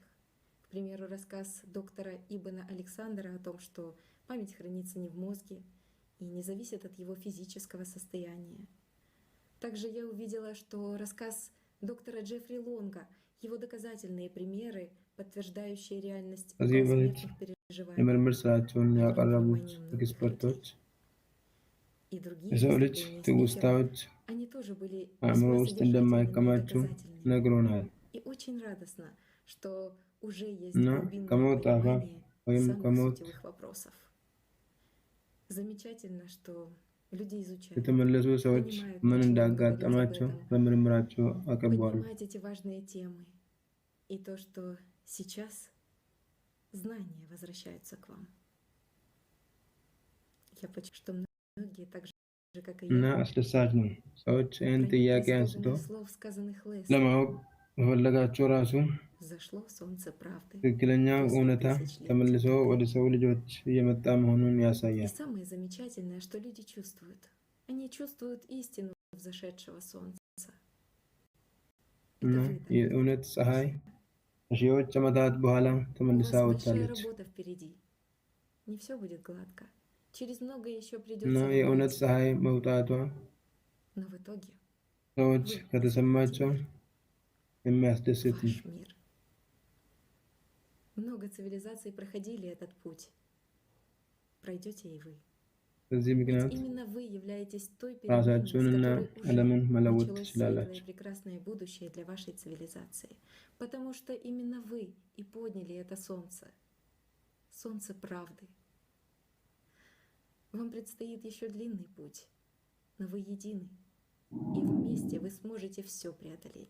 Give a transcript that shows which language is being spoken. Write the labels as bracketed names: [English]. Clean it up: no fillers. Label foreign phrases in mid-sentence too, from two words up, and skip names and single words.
[Russian] К примеру, рассказ доктора Ибна Александра о том, что память хранится не в мозге и не зависит от его физического состояния. Также я увидела, что рассказ доктора Джеффри Лонга, его доказательные примеры, подтверждающие реальность околосмертных переживаний, [Amharic] የምርምር ስራቸውን ያቀረቡት ኤክስፐርቶች የሰው ልጅ ትውስታዎች [Russian] они тоже были [Amharic] አእምሮ [Russian] весьма [Amharic] ውስጥ [Russian] содержательными и [Amharic] እንደማይከማቹ [Russian] доказательными. [Amharic] ነግሮናል [Russian] И очень радостно, что уже есть [Amharic] እና [Russian] глубинное [Amharic] ከሞት አፋፍ [Russian] понимание [Amharic] ወይም [Russian] самых [Amharic] ከሞት [Russian] сутевых вопросов. Замечательно, что люди изучают, [Amharic] የተመለሱ ሰዎች [Russian] понимают, [Amharic] ምን [Russian] почему говорить об [Amharic] እንዳጋጠማቸው [Russian] этом, [Amharic] በምርምራቸው አቀርበዋል። [Russian] поднимать эти важные темы. И то, что сейчас знания возвращаются к вам. Я почти что многие так же, как и [Amharic] እና [Russian] я, [Amharic] አስደሳች ነው። ሰዎች ይህን [Russian] проникли [Amharic] ጥያቄ [Russian] с [Amharic] አንስቶ [Russian] подлинных слов, сказанных Лесли. [Amharic] ለማወቅ መፈለጋቸው ራሱ [Russian] Зашло солнце правды. [Amharic] ትክክለኛው [Russian] после [Amharic] እውነታ [Russian] тысячелетий [Amharic] ተመልሶ [Russian] тайны. [Amharic] ወደ ሰው ልጆች እየመጣ መሆኑን [Russian] И [Amharic] ያሳያል። [Russian] самое замечательное, что люди чувствуют. Они чувствуют истину взошедшего солнца. [Amharic] እና [Russian] Это вы, [Amharic] የእውነት ፀሐይ ከሺዎች ዓመታት በኋላ [Russian] У вас [Amharic] ተመልሳ [Russian] большая [Amharic] ወጥታለች [Russian] работа впереди. Не все будет гладко. Через многое еще [Amharic] እና [Russian] придется вам [Amharic] የእውነት [Russian] пройти. [Amharic] ፀሐይ መውጣቷ [Russian] Но в итоге [Amharic] ሰዎች [Russian] вы [Amharic] ከተሰማቸው የሚያስደስት ነው። [Russian] ваш мир. Много цивилизаций проходили этот путь. Пройдете и вы. [Amharic] በዚህ [Russian] Ведь [Amharic] ምክንያት [Russian] именно вы являетесь той переменной, с [Amharic] ራሳችሁንና [Russian] которой уже [Amharic] ዓለምን መለወጥ [Russian] началось светлое [Amharic] ትችላላችሁ። [Russian] и прекрасное будущее для вашей цивилизации. Потому что именно вы и подняли это солнце. Солнце правды. Вам предстоит еще длинный путь, но вы едины. И вместе вы сможете все преодолеть.